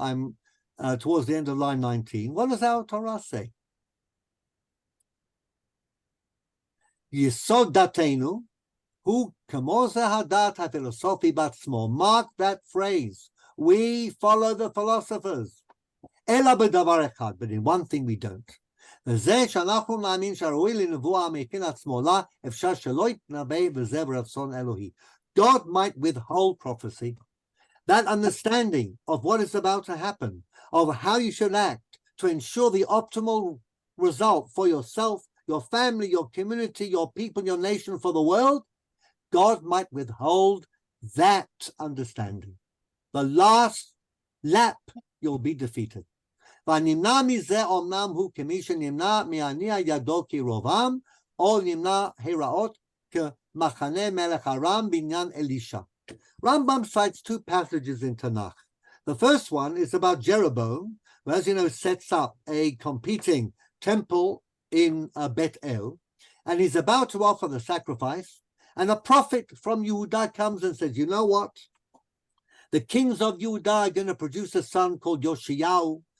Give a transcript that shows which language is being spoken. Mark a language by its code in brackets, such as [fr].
[en] I'm towards the end of line 19. What does our Torah say? [he] Yisod datenu hu kamoze hadat ha-philosophi batzmo. [en] Mark that phrase. We follow the philosophers. [he] Ela b'davar echad, [en] but in one thing we don't. [he] וזה שאנחנו נאמין שהראוי לנבואה מכין עצמו לה, אפשר שלא יתנבא וזה ברצון אלוהי. [en] God might withhold prophecy. That understanding of what is about to happen, of how you should act to ensure the optimal result for yourself, your family, your community, your people, your nation, for the world, God might withhold that understanding. The last lap, you'll be defeated. [he] והנמנע מזה אומנם הוא כמי שנמנע מהניע ידו כרובם, או נמנע הראות כמחנה מלך ארם בעניין אלישע. [en] Rambam cites two passages in Tanakh. The first one is about Jeroboam, who, as you know, sets up a competing temple in Bet El, and he's about to offer the sacrifice, and a prophet from Yehudah comes and says, you know what? The kings of Yehudah are going to produce a son called Yoshiyahu.